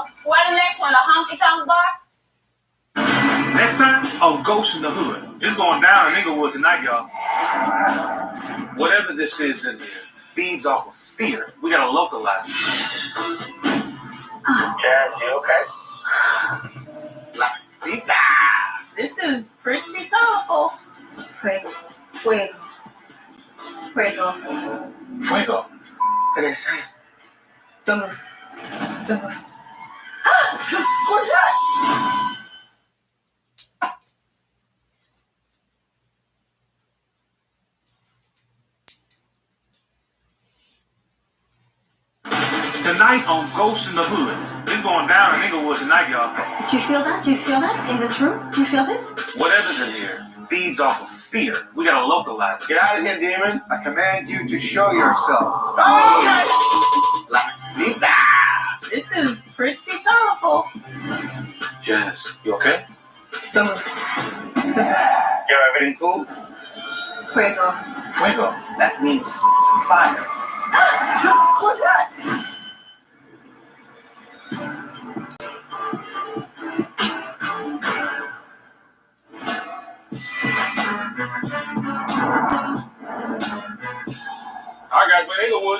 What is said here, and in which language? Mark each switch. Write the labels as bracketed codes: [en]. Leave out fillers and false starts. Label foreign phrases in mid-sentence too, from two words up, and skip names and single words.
[en] What the next one? A honky tonk bar? Next time on Ghost in the Hood. It's going down in Inglewood tonight, y'all. Whatever this is in there feeds off of fear. We gotta localize it. Jazz, you okay? [es] La cita. [en] This is pretty colorful. [es] Fuego. Fuego. Fuego. Fuego. ¿Qué le say? [en] Don't move. Don't move. What's that? Tonight on Ghost in the Hood. It's going down in Inglewood tonight, y'all. Do you feel that? Do you feel that in this room? Do you feel this? Whatever's in here feeds off of fear. We gotta localize it. Get out of here, demon. I command you to show yourself. [es] Oh, La cita. [en] This is pretty colorful. Jazz, you okay? Don't move. Don't move. Yo, everything cool? [es] Fuego. Fuego. [en] That means fire. What's that? All right, guys, we're in Inglewood.